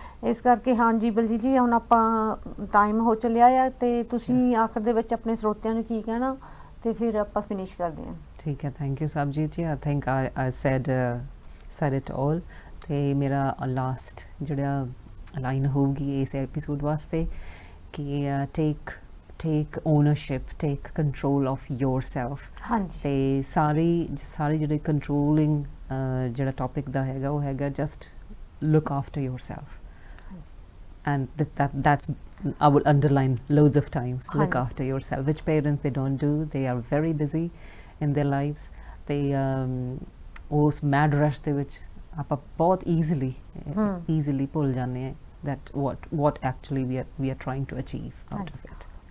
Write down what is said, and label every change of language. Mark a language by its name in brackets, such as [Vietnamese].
[Punjabi] ਇਸ ਕਰਕੇ ਹਾਂਜੀ ਬਲਜੀਤ ਜੀ, ਹੁਣ ਆਪਾਂ ਟਾਈਮ ਹੋ ਚੱਲਿਆ ਆ ਤੇ ਤੁਸੀਂ ਆਖਰ ਦੇ ਵਿੱਚ ਆਪਣੇ ਸਰੋਤਿਆਂ ਨੂੰ ਕੀ ਕਹਿਣਾ ਤੇ ਫਿਰ ਆਪਾਂ ਫਿਨਿਸ਼ ਕਰਦੇ ਹਾਂ। ਠੀਕ ਹੈ, [English] thank you [Punjabi] ਸਰਬਜੀਤ ਜੀ। [English] I think I said it all [Punjabi] ਤੇ ਮੇਰਾ ਲਾਸਟ ਜਿਹੜਾ ਲਾਈਨ ਹੋਊਗੀ ਇਸ ਐਪੀਸੋਡ ਵਾਸਤੇ ਕਿ [English] take ownership, take control of yourself. [Punjabi] ਹਾਂਜੀ ਤੇ ਸਾਰੀ ਜਿਹੜੇ ਕੰਟਰੋਲਿੰਗ ਜਿਹੜਾ ਟੌਪਿਕ ਦਾ ਹੈਗਾ ਉਹ ਹੈਗਾ [English] just look after yourself. And that's I will underline loads of times. Look after yourself, which parents they don't do. They are very busy in their lives. They [Punjabi] ਉਸ [English] mad rush [Punjabi] ਦੇ ਵਿੱਚ ਆਪਾਂ ਬਹੁਤ [English] easily [Punjabi] ਭੁੱਲ ਜਾਂਦੇ ਹਾਂ [English] that what actually we are trying to achieve out of it.